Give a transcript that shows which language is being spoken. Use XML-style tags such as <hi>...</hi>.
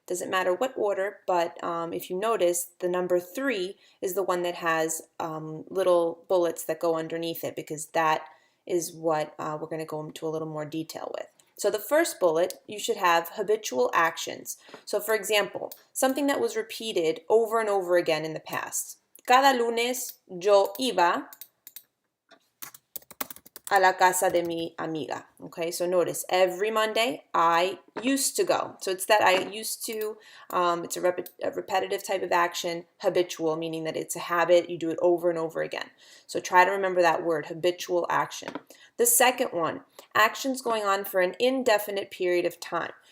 <en>Doesn't matter what order, but if you notice, the number 3 is the one that has little bullets that go underneath it because that is what we're going to go into a little more detail with. So the first bullet, you should have habitual actions. So for example, something that was repeated over and over again in the past.</en> <es>Cada lunes yo iba a la casa de mi amiga.</es> <en>Okay, so notice every Monday I used to go. So it's that I used to, it's a repetitive type of action, habitual, meaning that it's a habit, you do it over and over again. So try to remember that word, habitual action. The second one, actions going on for an indefinite period of time.</en>